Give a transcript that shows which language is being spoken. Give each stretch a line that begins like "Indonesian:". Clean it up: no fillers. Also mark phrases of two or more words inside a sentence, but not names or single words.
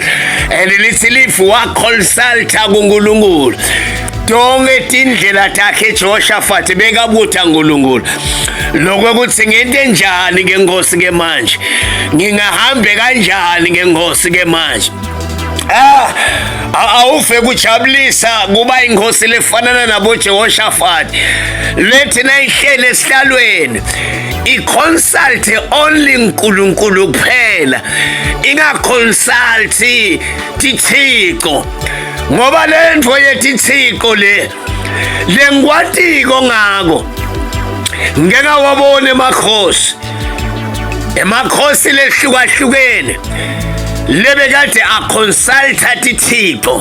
Swati: Lithi lifi waconsulta kuNkulunkulu tonke tindlela takhe Jehoshaphat bekabutha uNkulunkulu lokuthi ngente njani ke Nkosi ke manje, ngingahambe kanjani ke Nkosi ke manje. Awufe kujabulisa kuba inkosi lefanana nabo Jehoshaphat lethi nayihlele esihlalweni
English: i-consult only
Swati: uNkulunkulu kuphela, inga-consult tithixo, ngoba lendvo yetithixo le ngikwatiko ngako ngeke wabone emakhosi lehlukahlukene lebekade aconsulta tithixo.